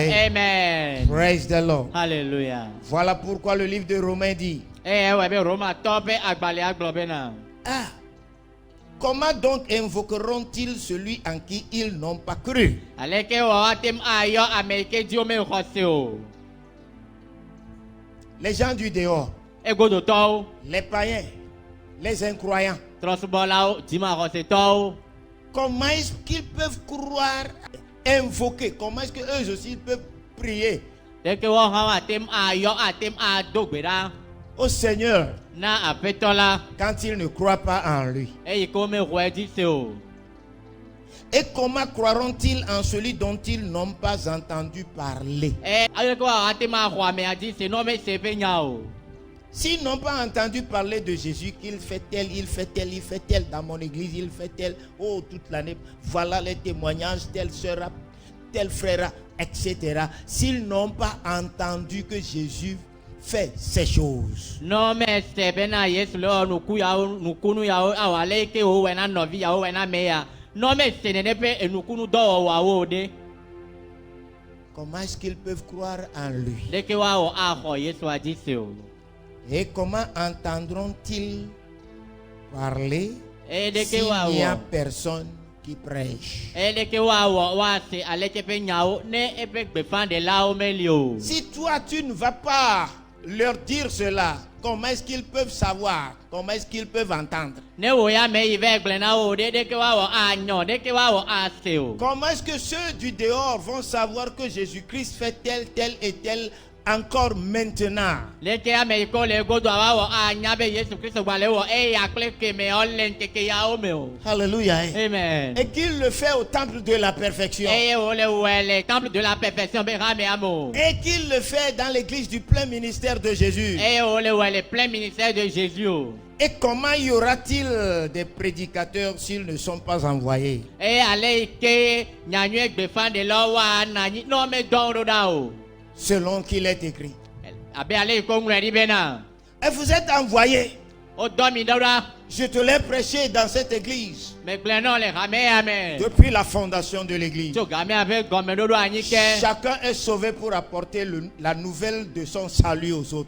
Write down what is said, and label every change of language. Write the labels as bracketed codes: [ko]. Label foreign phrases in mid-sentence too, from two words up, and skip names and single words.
[en] Amen. Praise the Lord. Hallelujah. [fr] Voilà pourquoi le livre de Romains dit, [ee] Eye wɔ be Roma tɔ be agbalẽa gblɔ bena. [fr] ah, comment donc invoqueront-ils celui en qui ils n'ont pas cru? [ee] Aleke wɔ atem ayɔ ame yi ke dzi wo me xɔ se o. [fr] Les gens du dehors, [ee] egodotɔwo [fr] les païens, les incroyants. [ee] trɔsubɔlawo dzimaxɔsetɔwo [fr] Comment est-ce qu'ils peuvent croire, invoquer? Comment est-ce qu'eux aussi peuvent prier [ee] ɖeke woawo hã woatem ayɔ atem ado gbe ɖa [fr] au Seigneur [ee] na aƒetɔ la [fr] quand ils ne croient pas en lui? [ee] eyi ke womexɔe dzi se o. [fr] Et comment croiront-ils en celui dont ils n'ont pas entendu parler? [ee] Ayeke woawo atem axɔ amea dzi se ne womese eƒe nya o. [fr] S'ils n'ont pas entendu parler de Jésus, qu'il fait tel, il fait tel, il fait tel, dans mon église, il fait tel, oh, toute l'année, voilà les témoignages, telle sœur, tel frère, etc. S'ils n'ont pas entendu que Jésus fait ces choses, [ee] Ne mese bena Yesu le wɔ nukunu yawo awɔ ale yi ke wowɔe na nɔvi yawo wɔe na ame ya. Ne mese nene ƒe enukunu dɔwɔwɔawo o ɖe. [fr] comment est-ce qu'ils peuvent croire en lui? [ee] Ɖeke woawɔ axɔ Yesua dzi se o. [fr] Et comment entendront-ils parler [ee] Ɖeke [fr] s'il n'y a [ee] woawɔ. [fr] personne qui prêche? [ee] Ɖeke woawɔ woase aleke ƒe nyawo ne eƒe gbeƒãɖelawo meli o. [fr] Si toi tu ne vas pas leur dire cela, comment est-ce qu'ils peuvent savoir? Comment est-ce qu'ils peuvent entendre? [ee] Ne wo ya me yi va gblẽ na wo ɖe ɖeke woawɔ anyɔ ɖeke woawɔ ase o. [fr] Comment est-ce que ceux du dehors vont savoir que Jésus-Christ fait tel, tel et tel encore maintenant? [ee] Leke ame yi ke le godoa woawɔ anya be Yesu Kristo gba le wɔ eya kple kemeawo le ŋkeke yawo me o. [fr] Alléluia. Amen. Et qu'il le fait au temple de la perfection. [ee] Eye wole wɔe le [fr] temple de la perfection [ee] be hamea me o. [fr] Et qu'il le fait dans l'église du plein ministère de Jésus. [ee] Eye wole wɔe le [fr] plein ministère de Jésus [ee] o. [fr] Et comment y aura-t-il des prédicateurs s'ils ne sont pas envoyés? [ee] Eye ale yi ke nyanyue gbeƒãɖelawo woana anyi ne womedɔ wo ɖo ɖa o. [fr] Selon qu'il est écrit. [ee] Abe ale yi ke woŋlɔe ɖi bena [fr] Et vous êtes envoyés. [ee] wodɔ mi ɖo ɖa. [fr] Je te l'ai prêché dans cette église [ee] Megblẽ nɔ le hamea me. [fr] depuis la fondation de l'église. [ee] Tso gamea ƒe gɔmeɖoɖo anyi ke. [fr] Chacun est sauvé pour apporter la nouvelle de son salut aux autres.